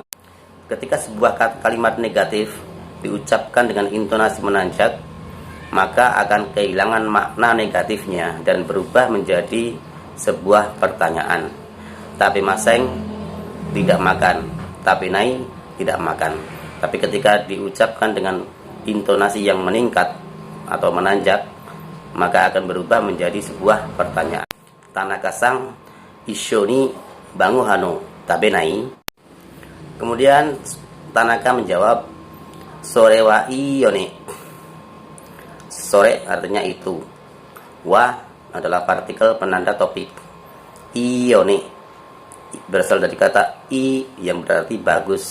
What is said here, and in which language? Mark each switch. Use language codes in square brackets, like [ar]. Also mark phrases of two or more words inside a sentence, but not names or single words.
[id] Ketika sebuah kalimat negatif diucapkan dengan intonasi menanjak, maka akan kehilangan makna negatifnya dan berubah menjadi sebuah pertanyaan. Tabemaseng tidak makan, tabenai tidak makan. Tapi ketika diucapkan dengan intonasi yang meningkat atau menanjak, maka akan berubah menjadi sebuah pertanyaan. [ja] 田中さん、一緒に晩ご飯を食べない? [id] Kemudian Tanaka menjawab, [ja] それはいいよね. [id] Sore artinya itu. Wa adalah partikel penanda topik. [ja] いいよね [id] berasal dari kata i yang berarti bagus.